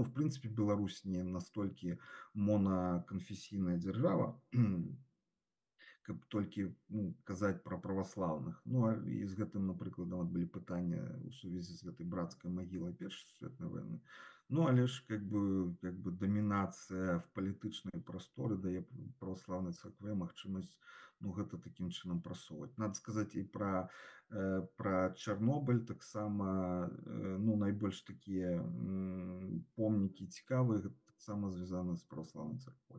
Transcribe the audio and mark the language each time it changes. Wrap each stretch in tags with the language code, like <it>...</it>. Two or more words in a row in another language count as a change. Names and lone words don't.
<be>Ну, в прынцыпе, Беларусь не настолькі монаканфесійная дзяржава, каб толькі ну, казаць пра праваслаўных. Ну, і з гэтым, напрыклад, нават былі пытанні ў сувязі з гэтай брацкай магілай першай сусветнай вайны. Ну, але ж</be> <ru>как бы</ru> <be>дамінацыя в палітычнай прасторы дае праваслаўнай царкве магчымасць ну, гэта такім чынам прасоўваць. Надо сказаць і пра Чарнобыль таксама ну, найбольш такія помнікі цікавыя, таксама звязаны з праваслаўнай царквой.</be>